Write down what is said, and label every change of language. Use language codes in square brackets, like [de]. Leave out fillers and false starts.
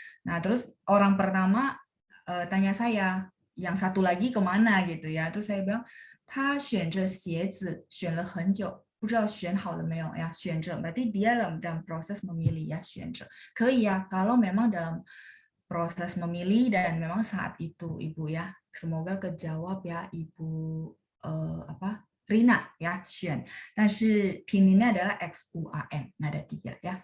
[id] Nah, terus orang pertama tanya saya, yang satu lagi kemana gitu ya. Terus saya bilang, [zh] 他选着鞋子选了很久，不知道选好了没有ya. [id] 选着 berarti dia dalam proses memilih ya, 选着. Kei ya, kalau memang dalam proses memilih dan memang saat itu Ibu ya. Semoga kejawab ya Ibu apa? Rina ya, 选.但是 pininnya adalah XUAN, nada tiga ya.